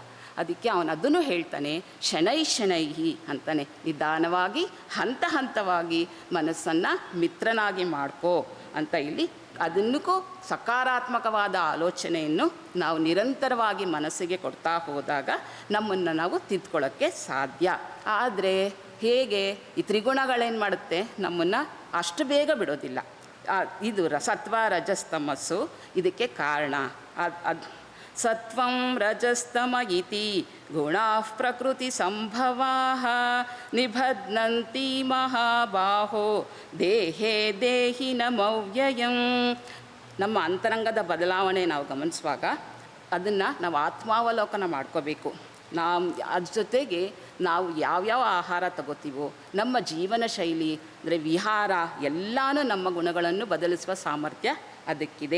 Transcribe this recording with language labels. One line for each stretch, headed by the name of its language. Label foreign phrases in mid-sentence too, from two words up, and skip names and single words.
Kannada: ಅದಕ್ಕೆ ಅವನು ಅದನ್ನು ಹೇಳ್ತಾನೆ, ಶನೈಹಿ ಅಂತಾನೆ, ನಿಧಾನವಾಗಿ ಹಂತ ಹಂತವಾಗಿ ಮನಸ್ಸನ್ನು ಮಿತ್ರನಾಗಿ ಮಾಡ್ಕೋ ಅಂತ ಇಲ್ಲಿ ಅದನ್ನಕ್ಕೂ ಸಕಾರಾತ್ಮಕವಾದ ಆಲೋಚನೆಯನ್ನು ನಾವು ನಿರಂತರವಾಗಿ ಮನಸ್ಸಿಗೆ ಕೊಡ್ತಾ ಹೋದಾಗ ನಮ್ಮನ್ನು ನಾವು ತಿದ್ಕೊಳ್ಳೋಕ್ಕೆ ಸಾಧ್ಯ. ಆದರೆ ಹೇಗೆ ಈ ತ್ರಿಗುಣಗಳೇನು ಮಾಡುತ್ತೆ, ನಮ್ಮನ್ನು ಅಷ್ಟು ಬೇಗ ಬಿಡೋದಿಲ್ಲ. ಇದು ಸತ್ವ ರಜಸ್ತಮಸ್ಸು ಇದಕ್ಕೆ ಕಾರಣ.
Sanskrit: ಸತ್ವಂ ರಜಸ್ತಮ ಇತಿ ಗುಣಾಃ ಪ್ರಕೃತಿ ಸಂಭವಾಃ ನಿಬಧ್ನಂತಿ ಮಹಾಬಾಹೋ ದೇಹೇ ದೇಹಿನಮವ್ಯಯಂ.
Kannada: ನಮ್ಮ ಅಂತರಂಗದ ಬದಲಾವಣೆ ನಾವು ಗಮನಿಸುವಾಗ ಅದನ್ನು ನಾವು ಆತ್ಮಾವಲೋಕನ ಮಾಡ್ಕೋಬೇಕು. ಅದ್ರ ಜೊತೆಗೆ ನಾವು ಯಾವ್ಯಾವ ಆಹಾರ ತಗೋತೀವೋ, ನಮ್ಮ ಜೀವನ ಶೈಲಿ ಅಂದರೆ ವಿಹಾರ ಎಲ್ಲನೂ ನಮ್ಮ ಗುಣಗಳನ್ನು ಬದಲಿಸುವ ಸಾಮರ್ಥ್ಯ ಅದಕ್ಕಿದೆ.